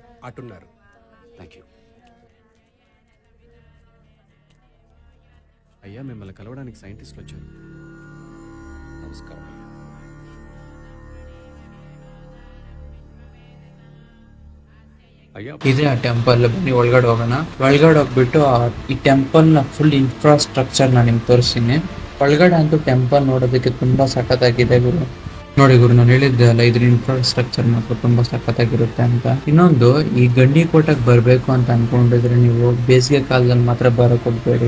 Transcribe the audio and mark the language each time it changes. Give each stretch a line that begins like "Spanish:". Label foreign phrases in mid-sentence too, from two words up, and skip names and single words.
Telugu: అటున్నారు.
English: thank you.
Telugu: అయ్యా, మిమ్మల్ని కలవడానికి సైంటిస్టులు వచ్చారు. నమస్కారం అయ్యా. అయ్యా,
Kannada: ಇದೇ ಆ ಟೆಂಪಲ್. ಬನ್ನಿ ಒಳಗಡೆ ಹೋಗೋಣ. ಒಳಗಡೆ ಹೋಗ್ಬಿಟ್ಟು ಈ ಟೆಂಪಲ್ ನ
English: full infrastructure
Kannada: ನ ನಿಮ್ಗೆ ತೋರಿಸ್ತೀನಿ. ಒಳಗಡೆ ಅಂತೂ ಟೆಂಪಲ್ ನೋಡೋದಕ್ಕೆ ತುಂಬಾ ಸಖತ್ತಾಗಿದೆ ಗುರು. ನೋಡಿ ಗುರು, ನಾನು ಹೇಳಿದ್ದೆ ಅಲ್ಲ, ಇದ್ರ ಇನ್ಫ್ರಾಸ್ಟ್ರಕ್ಚರ್ ಮಾತ್ರ ತುಂಬಾ ಸಖತ್ತಾಗಿರುತ್ತೆ ಅಂತ. ಇನ್ನೊಂದು, ಈ ಗಂಡಿಕೋಟಕ್ಕೆ ಬರ್ಬೇಕು ಅಂತ ಅನ್ಕೊಂಡಿದ್ರೆ ನೀವು ಬೇಸಿಗೆ ಕಾಲದಲ್ಲಿ ಮಾತ್ರ ಬರಕ್ ಹೋಗ್ಬೇಡಿ.